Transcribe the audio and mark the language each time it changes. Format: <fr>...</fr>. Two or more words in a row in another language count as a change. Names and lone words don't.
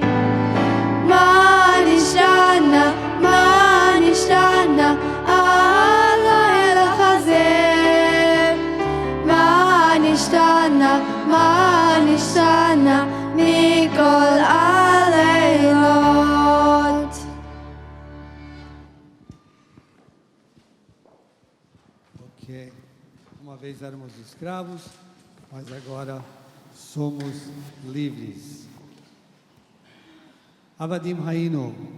<he>מה נשתנה הלילה הזה? מה נשתנה מכל הלילות? Ok.</he> <pt>Uma vez éramos escravos, mas agora somos livres.</pt> <he>עבדים היינו.</he>